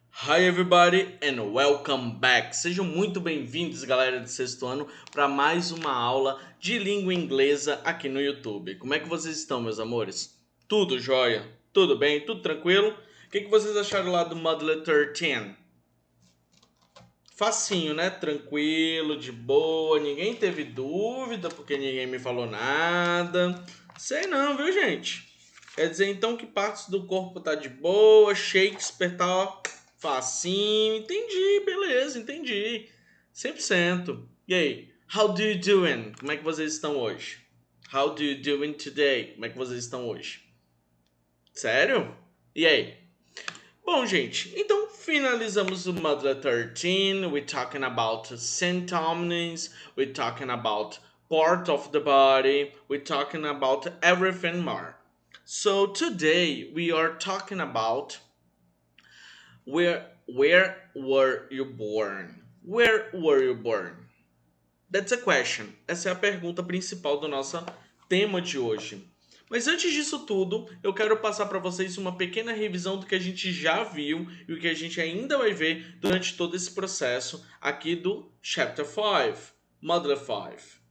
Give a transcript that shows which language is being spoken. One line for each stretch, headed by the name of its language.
English: Hi everybody and welcome back.
Portuguese: Sejam muito bem-vindos, galera do sexto ano, para mais uma aula de língua inglesa aqui no YouTube. Como é que vocês estão, meus amores? Tudo jóia? Tudo bem? Tudo tranquilo? O que vocês acharam lá do Module 13? Facinho, né? Tranquilo, de boa, ninguém teve dúvida porque ninguém me falou nada. Sei não, viu, gente? Quer dizer então que partes do corpo tá de boa, Shakespeare tá ó, facinho. Entendi, beleza, entendi. 100%. E aí,
English: how do you doing?
Portuguese: Como é que vocês estão hoje?
English: How do you doing today?
Portuguese: Como é que vocês estão hoje? Sério? E aí? Bom, gente, então finalizamos o Module 13.
English: We're talking about symptoms, we're talking about part of the body, we're talking about everything more. So today we are talking about where were you born? Where were you born? That's a question.
Portuguese: Essa é a pergunta principal do nosso tema de hoje. Mas antes disso tudo, eu quero passar para vocês uma pequena revisão do que a gente já viu e o que a gente ainda vai ver durante todo esse processo aqui do Chapter 5, Module 5.